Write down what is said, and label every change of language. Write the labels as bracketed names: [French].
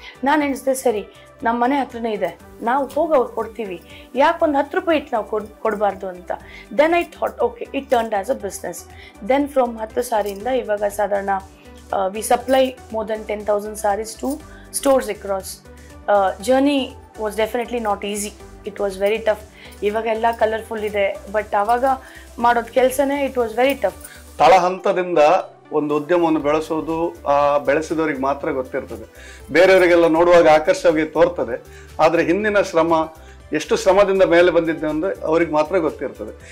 [Kannada] ನಾನು ಎಣಿಸಿದೆ, ಸರಿ ನಮ್ಮ ಮನೆ ಹತ್ರನೇ ಇದೆ, ನಾವು ಹೋಗಿ ಅವ್ರು ಕೊಡ್ತೀವಿ, ಯಾಕೊಂದು 10 ರೂಪಾಯಿ ಇಟ್ಟು ನಾವು ಕೊಡಬಾರ್ದು ಅಂತ. [English] Then I thought okay, it turned as a business. Then from 10 [Kannada] ಸಾರಿಯಿಂದ ಇವಾಗ ಸಾಧಾರಣ [English] We supply more than 10,000 sarees to stores across. Journey was definitely not easy. It was very tough. [Kannada] ಇವಾಗ ಎಲ್ಲ ಕಲರ್ಫುಲ್ ಇದೆ, ಬಟ್ ಆವಾಗ ಮಾಡೋದು ಕೆಲಸನೇ [English] It was very tough. [Kannada] ತಳಹಂತದಿಂದ ಒಂದು ಉದ್ಯಮವನ್ನು ಬೆಳೆಸೋದು ಬೆಳೆಸಿದವರಿಗೆ ಮಾತ್ರ ಗೊತ್ತಿರ್ತದೆ. ಬೇರೆಯವರಿಗೆಲ್ಲ ನೋಡುವಾಗ ಆಕರ್ಷವಾಗಿ ತೋರ್ತದೆ, ಆದರೆ ಹಿಂದಿನ ಶ್ರಮ, ಎಷ್ಟು ಶ್ರಮದಿಂದ ಮೇಲೆ ಬಂದಿದ್ದೆ ಅಂದರೆ ಅವ್ರಿಗೆ ಮಾತ್ರ ಗೊತ್ತಿರ್ತದೆ.